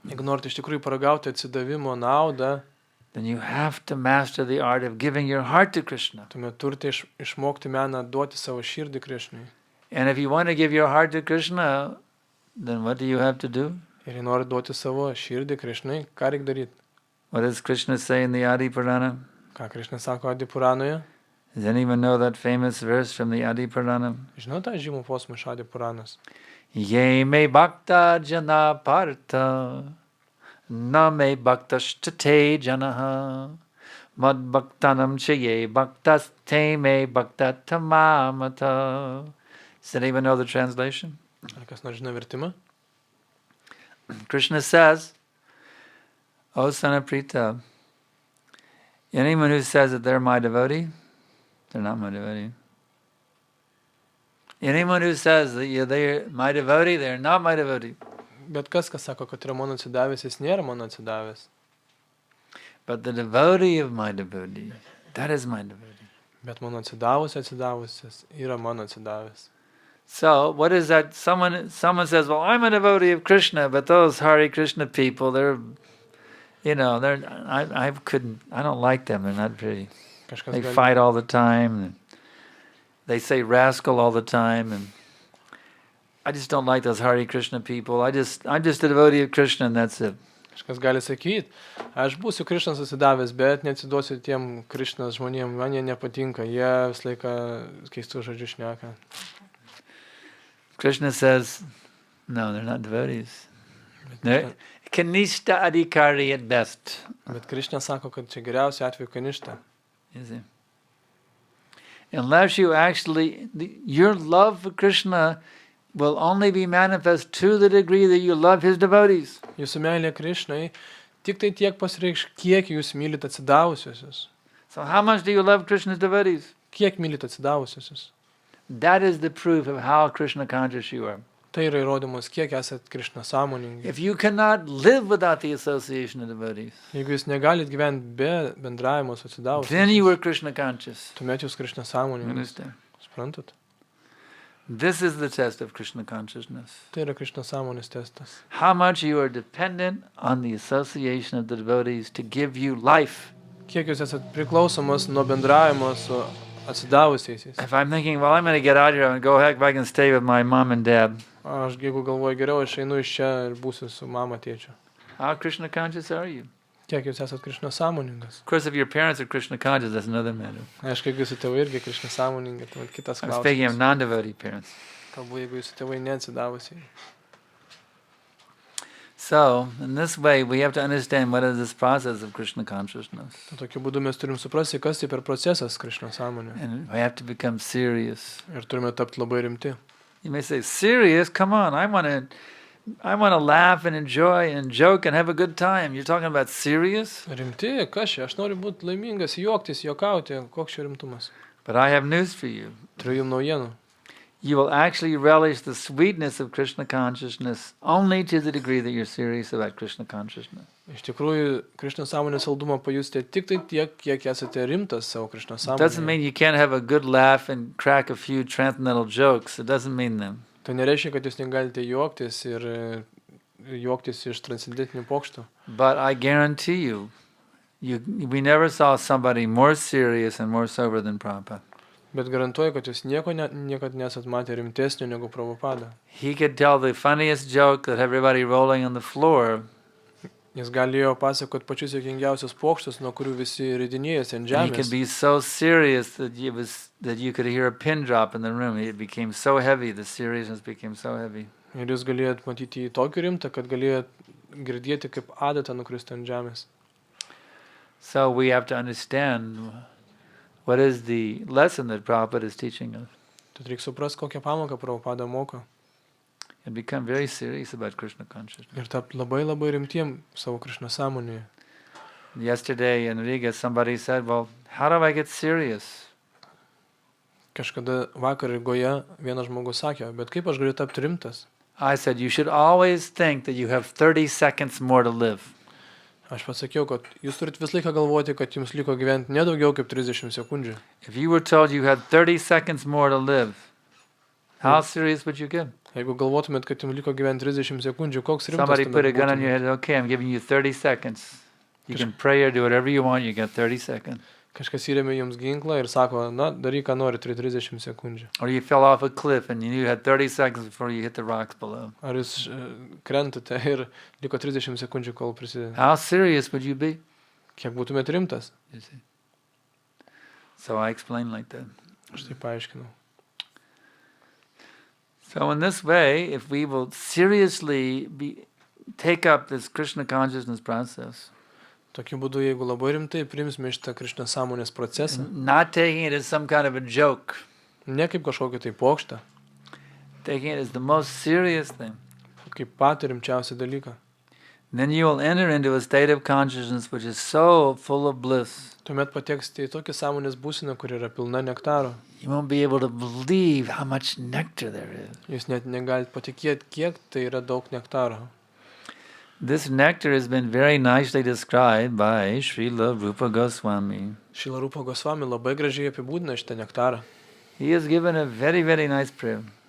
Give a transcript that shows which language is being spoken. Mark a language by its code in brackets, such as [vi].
[lt] Jeigu norite iš tikrųjų paragauti atsidavimo naudą, [en] then you have to master the art of giving your heart to Krishna. [lt] tuomet turite išmokti meną duoti savo širdį Krišnui. [en] And if you want to give your heart to Krishna, then what do you have to do? [lt] Ir jei nori duoti savo širdį Krišnui, ką reikia daryti? [en] What does Krishna say in the Adi Purana? [lt] Ką Krišna sako Adi Puranoje? [en] Does anyone know that famous verse from the Adi Purana? [lt] Žinau tą žymų posmą iš Adi Puranos. [sa] Ye me bhakta jana partha, na me bhaktastate janaha, mad bhaktanam chaye bhaktas te me bhaktatamamata. [en] Does anyone know the translation? [lt] Ar kas nors žino vertimą? [en] Krishna says, O son of Prita, anyone who says that they're my devotee, they're not my devotee. Anyone who says that they're my devotee, they're not my devotee. [lt] Bet kas sako, kad yra mano atsidavęs, jis nėra mano atsidavęs. [en] But the devotee of my devotee, that is my devotee. [lt] Bet mano atsidavusias yra mano atsidavęs. [en] So, what is that? Someone says, well, I'm a devotee of Krishna, but those Hare Krishna people, I don't like them. They're not pretty. [lt] Kažkas [en] They [lt] gali, [en] fight all the time. And they say rascal all the time. And I just don't like those Hare Krishna people. I'm just a devotee of Krishna and that's it. [lt] Kažkas gali sakyti, aš būsiu Krišnas atsidavęs, bet neatsiduosiu tiem Krišnas žmonėm, man jie nepatinka, jie visą laiką keistų žodžių šneka. [en] Krishna says, no, they're not devotees. They're kanishta adhikari at best. [lt] Bet Krišna sako, kad čia geriausia atveju kaništa. [en] You see? Unless you actually, your love for Krishna will only be manifest to the degree that you love his devotees. [lt] Jūsų meilė Krišnai tik tai tiek pasireikš, kiek jūs mylit atsidavusiosius. [en] So how much do you love Krishna's devotees? [lt] Kiek mylit atsidavusiosius. [en] That is the proof of how Krishna conscious you are. [lt] Tai yra įrodymas, kiek esat Krišna sąmoningi. [en] If you cannot live without the association of devotees, [lt] Jeigu jūs negalit gyventi be bendravimo su atsidavusiais, [en] then you are Krishna conscious. [lt] tuomet jūs Krišna sąmoningi. [en] Understand? [lt] Suprantat? [en] This is the test of Krishna consciousness. [lt] Tai yra Krišna sąmonės testas. [en] How much you are dependent on the association of the devotees to give you life. [lt] Kiek jūs esat priklausomas nuo bendravimo su atsidavusiais. [en] If I'm thinking, well, I'm going to get out here and go heck if I can stay with my mom and dad. [lt] Aš jeigu galvoju geriau, aš einu iš čia ir būsiu su mama tėčiu. [en] How Krishna conscious are you? [lt] Kiek jūs esat Krišna sąmoningas? [en] Of course, if your parents are Krishna conscious, that's another matter. [lt] Aišku, jeigu jūsų tėvai irgi Krišna sąmoningi, tai kitas [en] I'm speaking of [lt] klausimas. [en] non-devotee parents. [lt] Kalbu, jeigu jūsų tėvai neatsidavusiai. [en] So, in this way, we have to understand what is this process of Krishna consciousness. [lt] Tokiu būdu mes turim suprasti, kas tai per procesas Krišna sąmonė. [en] And we have to become serious. [lt] Ir turime tapti labai rimti. [en] You may say, serious? Come on, I want to laugh and enjoy and joke and have a good time. You're talking about serious? [lt] Rimti? Kas čia? Aš noriu būti laimingas, juoktis, juokauti. Koks čia rimtumas? [en] But I have news for you. [lt] Turiu jums naujienų. [en] You will actually relish the sweetness of Krishna consciousness only to the degree that you're serious about Krishna consciousness. [lt] Iš tikrųjų, Krišna sąmonės saldumą pajusite tik tai tiek, kiek esate rimtas savo Krišna [en] It doesn't [lt] sąmonėje. [en] mean you can't have a good laugh and crack a few transcendental jokes. It doesn't mean them. [lt] Tai nereiškia, kad jūs negalite juoktis ir juoktis iš transcendentinių pokštų. [en] But I guarantee you, we never saw somebody more serious and more sober than Prabhupada. [lt] Bet garantuoju, kad jūs niekad nesat matę rimtesnio negu Prabhupada. [en] He could tell the funniest joke that everybody rolling on the floor. [lt] Jis galėjo pasakoti pačius juokingiausius pokštus, nuo kurių visi ridinėjasi ant [en] He could [lt] žemės. [en] be so serious that you could hear a pin drop in the room. It became so heavy. The seriousness became so heavy. [lt] Ir jūs galėjot matyti į tokį rimtą, kad galėjot girdėti, kaip adata nukristų ant žemės. [en] So we have to understand what is the lesson that Prabhupada is teaching us [lt] Tad reikia suprasti, kokią pamoką Prabhupada moko. [en] and become very serious about Krishna consciousness. [lt] Ir tapti labai labai rimtiem savo Krišna sąmonėje. [en] Yesterday in Riga, somebody said, well, how do I get serious? [lt] Kažkada vakar Rygoje vienas žmogus sakė, bet kaip aš galiu tapti rimtas? [en] I said, you should always think that you have 30 seconds more to live. [lt] Aš pasakiau, kad jūs turit vis laiką galvoti, kad jums liko gyventi nedaugiau kaip 30 sekundžių. [en] If you were told you had 30 seconds more to live, how serious would you get? [lt] Jeigu galvotumėt, kad jums liko gyventi 30 sekundžių, koks rimtas [en] Somebody put a [lt] tuomet [en] gun on your [lt] būtumėt? [en] head, okay, I'm giving you 30 seconds. You can pray or do whatever you want, you got 30 seconds. [lt] Kažkas įrėmė jums ginklą ir sako, na, daryk, ką nori, turi 30 sekundžių. [en] Or you fell off a cliff and you knew you had 30 seconds before you hit the rocks below. [lt] Ar jūs krentate ir liko 30 sekundžių, kol prisideda. [en] How serious would you be? [lt] Kiek būtumėt rimtas? [en] You see? So I explained like that. [lt] Aš tai paaiškinau. [en] So in this way, if we will seriously take up this Krishna consciousness process, [lt] Tokiu būdu, jeigu labai rimtai primsime šitą Krišna sąmonės procesą, [en] not taking it as some kind of a joke, [lt] ne kaip kažkokį tai pokštą, [en] taking it as the most serious thing, [lt] kaip patį rimčiausią dalyką, [en] then you will enter into a state of consciousness which is so full of bliss. [lt] tuomet pateksite į tokią sąmonės būseną, kur yra pilna nektaro. [en] You won't be able to believe how much nectar there is. [lt] Jūs net negalite patikėti, kiek tai yra daug nektaro. [en] This nectar has been very nicely described by Srila Rupa Goswami. [lt] Šila Rupa Goswami labai gražiai apibūdina šitą nektarą. [en] He has given a very, very nice prayer.